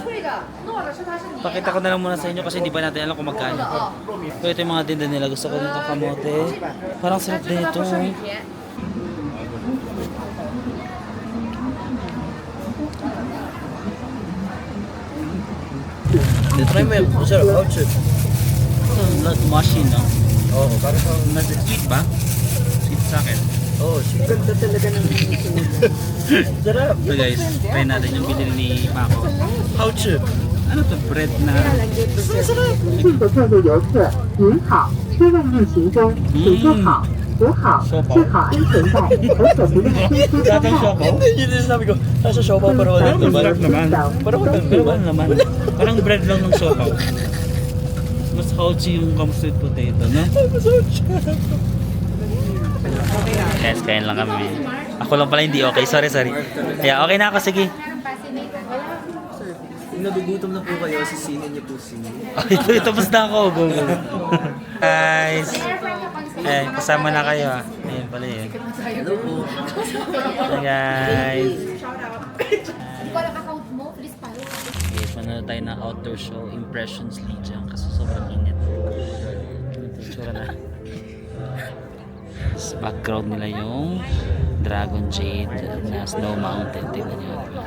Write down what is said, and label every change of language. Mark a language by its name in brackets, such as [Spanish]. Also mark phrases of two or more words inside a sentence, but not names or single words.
[Filipino] Pakita ko na lang muna sa inyo kasi hindi pa natin alam kung magkano. So, ito yung mga tinda nila. Gusto ko nito kamote. Parang sarap din ito. Try mo yung sarap, ouch. [English] Not mushy, no? [Filipino] Oo, parang Sweet ba? Sweet sa akin. oh, Ganda talaga ng sarap. So guys, try natin yung binili ni Paco. Ouch. Ano to? Bread na... [Chinese] 近的各位游客，您好，车辆运行中，请坐好、扶好、系好安全带，而且不要轻出车外。 [Filipino] Yun yung sabi ko, nasa siopaw pero wala naman. Parang walang naman. Parang bread lang ng siopaw. Mas healthy yung [English] sweet potato, [Filipino] no? Guys, kain lang kami. Ako lang pala hindi okay. [English] Sorry. Yeah, [Filipino] okay na ako. Sige. Nagugutom na po kayo, sisinin niyo po Ito basta ako. Go. Guys. Kasama na kayo. Ayun pala eh. Hello po. [English] Hi guys. [Filipino] Hindi ko alam account mo, [English] please follow. [Filipino] Okay, manood tayo ng [English] outdoor show. [Filipino] Impressions Lijiang. Kasi sobrang init. Ito tsura na. Sa background nila yung Dragon Jade na Snow Mountain. Tingnan nyo.